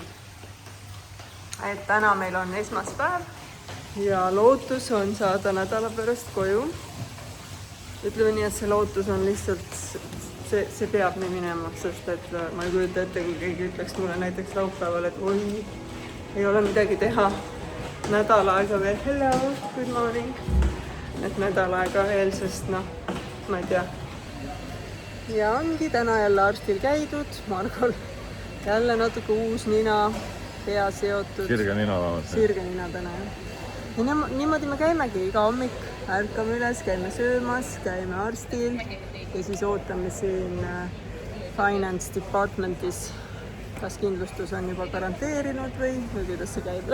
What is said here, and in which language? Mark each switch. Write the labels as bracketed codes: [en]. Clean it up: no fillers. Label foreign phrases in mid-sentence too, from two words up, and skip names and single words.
[et] Et täna meil on esmaspäev ja lootus on saada nädala pärast koju. Ütleme nii, et see lootus on lihtsalt, see peab nii minema, sest et ma ei kujuta ette, kui keegi ütleks mulle näiteks laupäeval, et oi, ei ole midagi teha. Nädal aega veel, [en] hello, good morning. [et] Et nädal aega veel, sest noh, ma ei tea. Ja ongi täna jälle arstil käidud, Margol jälle natuke uus nina, pea seotud. Sirge nina vähemalt. Sirge nina täna, jah. Ja niimoodi me käimegi iga hommik, ärkame üles, käime söömas, käime arstil ja siis ootame siin [en] finance departmentis, [et] kas kindlustus on juba garanteerinud või kuidas see käib.